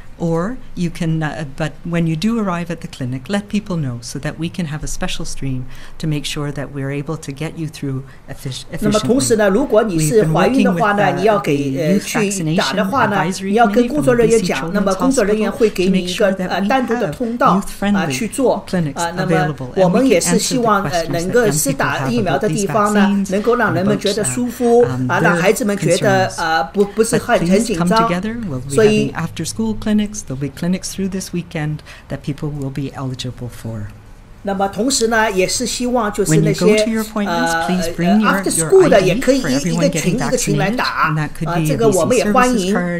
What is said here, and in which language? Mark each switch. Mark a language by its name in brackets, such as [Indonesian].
[English] Or you can, but when you do arrive at the clinic, let people know so that we can have a special stream to make sure that we're able to get you through efficiently. [Chinese] 那么同时呢，如果你是怀孕的话呢，你要给去打的话呢，你要跟工作人员讲，那么工作人员会给你一个单独的通道去做那么我们也是希望能够施打疫苗的地方呢，能够让人们觉得舒服让孩子们觉得不是很紧张，所以 [English] after school clinics there'll be clinics through this weekend that people will be eligible for. [Chinese] 那么同时呢，也是希望就是那些after school 的也可以一个群来打这个我们也欢迎。